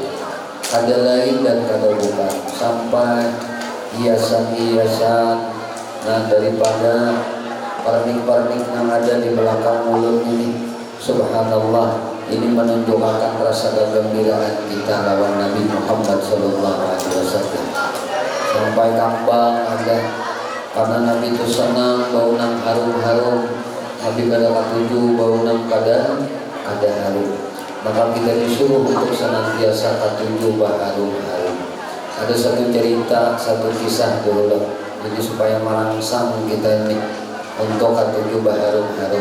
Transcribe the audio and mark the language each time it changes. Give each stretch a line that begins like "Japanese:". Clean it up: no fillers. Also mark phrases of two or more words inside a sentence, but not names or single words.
Indonesian: Ada lain dan ada bukan. Sampai hiasan-hiasan, nah daripada pernik-pernik yang ada di belakang mulut ini, subhanallah, ini menunjukkan rasa kegembiraan kita lawan Nabi Muhammad SAW.
Banjar: Sampai kambang ada, karena Nabi itu senang bau nang harum-harum. Nabi kada katuju bau nang kada harum.
Indonesian: Maka kita disuruh untuk senantiasa katuju bau harum-harum. Ada satu cerita, satu kisah dulu, jadi supaya merangsang kita ini untuk katuju bau harum-harum.